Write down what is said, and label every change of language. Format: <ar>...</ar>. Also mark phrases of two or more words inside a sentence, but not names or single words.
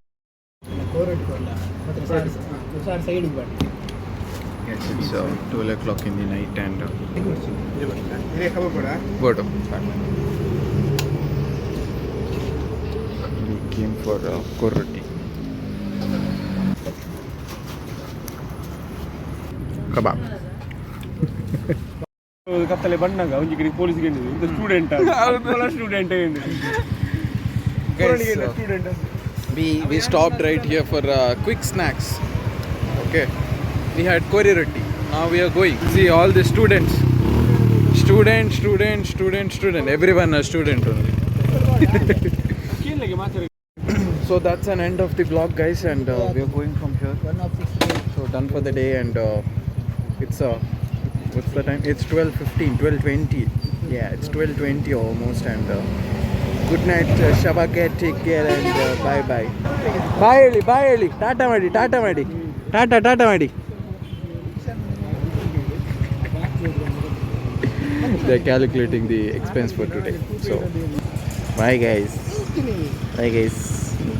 <en>Yes, it's 12 o'clock in the night and we came for korroti. Kebab.</en> <tcy>ಕತ್ತಲೆ ಬಣ್ಣಂಗ ಒಂಜಿ ಕಡೆ ಪೊಲೀಸ್ ಗೆಂಡಿದೆ ಇಂತ ಸ್ಟೂಡೆಂಟ್ ಸ್ಟೂಡೆಂಟ್</tcy> <en>Guys, we stopped right here for quick snacks. Okay, we had kori roti. Now we are going. See all the students. Student. Everyone a student only. So that's an end of the vlog, guys, and we are going from here. So done for the day, and it's what's the time? It's 12:15, 12:20. Yeah, it's 12:20 almost, and good night, Shabake. Take care, and bye. Bye early.</en> <kn>ಟಾಟಾ ಮಾಡಿ. ಟಾಟಾ ಮಾಡಿ.</kn> <en>They're calculating the expense for today. So bye guys.</en>